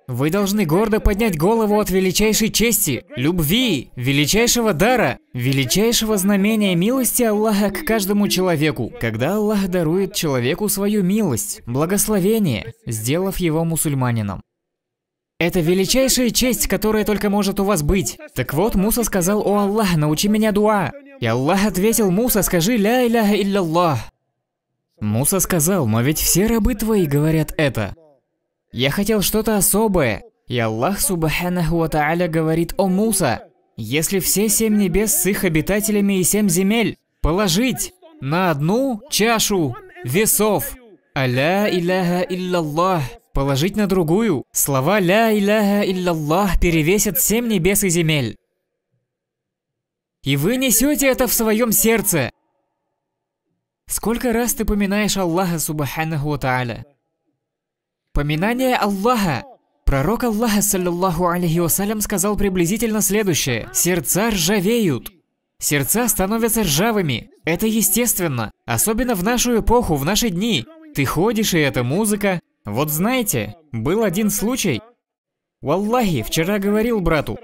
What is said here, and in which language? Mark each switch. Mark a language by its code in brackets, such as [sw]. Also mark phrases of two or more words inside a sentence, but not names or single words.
[ru] Вы должны гордо поднять голову от величайшей чести, любви, величайшего дара, величайшего знамения милости Аллаха к каждому человеку. Когда Аллах дарует человеку свою милость, благословение, сделав его мусульманином. Это величайшая честь, которая только может у вас быть. Так вот, Муса сказал: «О Аллах, научи меня дуа». И Аллах ответил: «Муса, скажи [ar] لا إله إلا الله». [ru] Муса сказал: «Но ведь все рабы твои говорят это». Я хотел что-то особое. И Аллах [ar] سبحانه وتعالى [ru] говорит: «О Муса, если все 7 небес с их обитателями и 7 земель положить на одну чашу весов, а [ar] لا إله إلا الله [ru] положить на другую, слова [ar] لا إله إلا الله [ru] перевесят 7 небес и земель. И вы несете это в своем сердце. Сколько раз ты поминаешь Аллаха [ar] سبحانه وتعالى? [ru] Поминание Аллаха. Пророк Аллаха, [ar] صلى الله عليه وسلم, [ru] сказал приблизительно следующее: сердца ржавеют. Сердца становятся ржавыми. Это естественно. Особенно в нашу эпоху, в наши дни. Ты ходишь, и это музыка. Вот знаете, был один случай. Валлахи, вчера говорил брату.